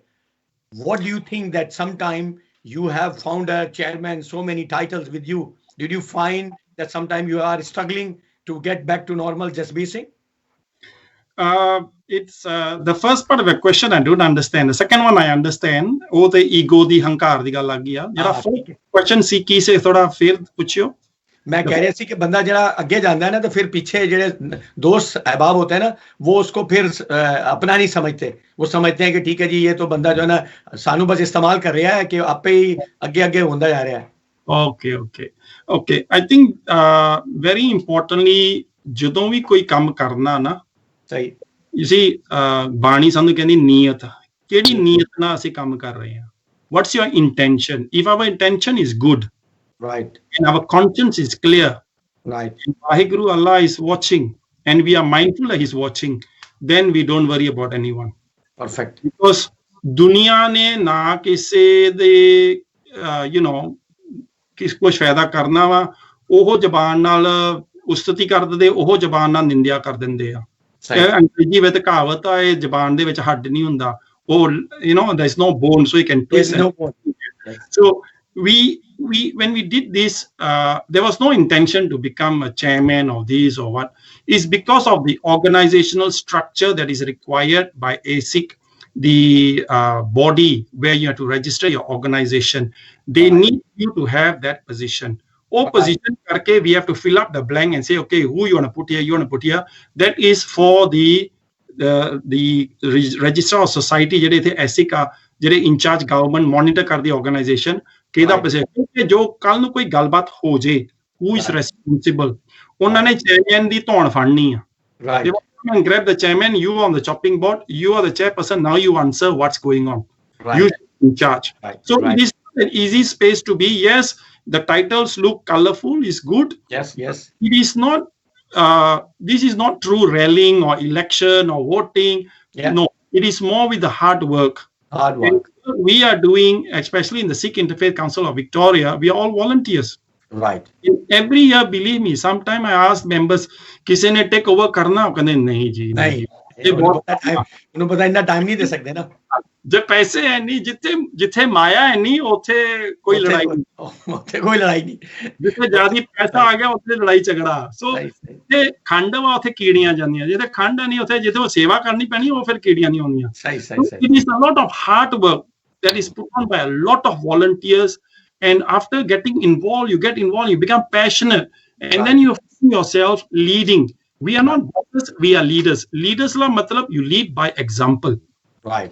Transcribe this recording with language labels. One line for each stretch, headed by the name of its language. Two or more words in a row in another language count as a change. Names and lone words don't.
English: What do you think that sometime you have found a chairman, so many titles with you? Did you find that sometime you are struggling to get back to normal, just basing? it's the first part of the question I don't understand. The second one I understand.
Punjabi: ਉਹ ਤੇ ego ਦੀ ਹੰਕਾਰ ਦੀ ਗੱਲ ਆ ਗਈ ਆ ਜਿਹੜਾ question ਸੀ ਕੀ ਸੇ ਥੋੜਾ ਫਿਰ ਪੁੱਛਿਓ
Hindi: मैं कह रहा सी कि बंदा जरा अगे जाता है ना तो फिर पीछे जेडे दोस्त अहबाब होते हैं ना वो उसको फिर अपना नहीं समझते, वो समझते हैं कि ठीक है जी ये तो बंदा जो है ना सानू बस इस्तेमाल कर रहा है कि आपे ही अगे अगे होता जा रहा है.
English: Okay. I think very importantly
Punjabi: ਜਦੋਂ ਵੀ ਕੋਈ ਕੰਮ ਕਰਨਾ ਨਾ ਸਹੀ
English: you see
Punjabi: ਬਾਣੀ ਸਾਨੂੰ ਕਹਿੰਦੀ ਨੀਅਤ, ਕਿਹੜੀ ਨੀਅਤ ਨਾਲ ਅਸੀਂ ਕੰਮ ਕਰ ਰਹੇ ਹਾਂ.
English: What's your intention? If our intention is good, right, and our conscience is clear, right, Vaheguru Allah is watching and we are mindful that he's watching, then we don't worry about anyone. Perfect.
Punjabi: Because ਦੁਨੀਆ ਨੇ ਨਾ ਕਿਸੇ ਦੇ
English: you know
Punjabi: ਕਿਸ ਕੁਛ ਫਾਇਦਾ ਕਰਨਾ ਵਾ, ਉਹ ਜ਼ਬਾਨ ਨਾਲ ਉਸਤਤੀ ਕਰ ਦਿੰਦੇ, ਉਹ ਜ਼ਬਾਨ ਨਾਲ ਨਿੰਦਿਆ ਕਰ ਦਿੰਦੇ ਆ. ਅੰਗਰੇਜ਼ੀ ਵਿੱਚ ਕਹਾਵਤ ਆ ਇਹ ਜ਼ਬਾਨ ਦੇ ਵਿੱਚ ਹੱਡ ਨਹੀਂ ਹੁੰਦਾ, ਉਹ
English: you know there is no bone so you can twist it. So when we did this, there was no intention to become a chairman or this or what. It's because of the organizational structure that is required by ASIC, the body where you have to register your organization. They need you to have that position. Position karke we have to fill up the blank and say, okay, who you want to put here, you want to put here. That is for the registrar of society,
Punjabi: ਜਿਹੜੇ ਇਥੇ ASIC ਆ, ਜਿਹੜੇ ਇੰਚਾਰਜ ਗਵਰਨਮੈਂਟ ਮੋਨੀਟਰ ਕਰਦੀ ਆਰਗੇਨਾਈਜੇਸ਼ਨ ਕਿਹਦਾ ਪੋਜੀਸ਼ਨ ਕਿ ਜੋ ਕੱਲ ਨੂੰ ਕੋਈ ਗੱਲਬਾਤ ਹੋ ਜੇ
English: who is responsible,
Punjabi: ਉਹਨਾਂ ਨੇ ਚੇਅਰਮੈਨ ਦੀ ਧੌਣ ਫੜਨੀ ਆ.
English: They want to grab the chairman, you on the chopping board, you are the chairperson, now you answer what's going on. You in charge. So it is an easy space to be. Yes, the titles look colorful, is good. Yes. It is not this is not true rallying or election or voting. No, it is more with the hard work. And we are doing, especially in the Sikh Interfaith Council of Victoria, we are all volunteers. Right. Every year, believe me, sometime I ask members,
Hindi: किसी ने
English: take over
Hindi: करना, वो कहते नहीं जी नहीं, उन्होंने पता इतना टाइम नहीं दे सकते ना.
Punjabi: ਜਬ ਪੈਸੇ ਹੈ ਨਹੀਂ, ਜਿੱਥੇ ਮਾਇਆ ਹੈ ਨਹੀਂ, ਉੱਥੇ ਕੋਈ ਲੜਾਈ ਨਹੀਂ. ਜਿੱਥੇ ਜ਼ਿਆਦਾ ਪੈਸਾ ਆ ਗਿਆ ਉੱਥੇ ਲੜਾਈ ਝਗੜਾ. So ਜਿੱਥੇ ਖੰਡ ਵਾ ਉੱਥੇ ਕੀੜੀਆਂ ਜਾਂਦੀਆਂ, ਜਿੱਥੇ ਖੰਡ ਨਹੀਂ ਉੱਥੇ ਜਿੱਥੇ ਵੋ ਸੇਵਾ ਕਰਨੀ ਪੈਣੀ ਵੋ ਫਿਰ ਕੀੜੀਆਂ ਨਹੀਂ ਹੁੰਦੀਆਂ.
English: It is a lot of hard work that is put on by a lot of volunteers. And after getting involved, you become passionate, and then you find yourself leading. We are not bosses, we are leaders. Leaders la matlab you lead by example. Right.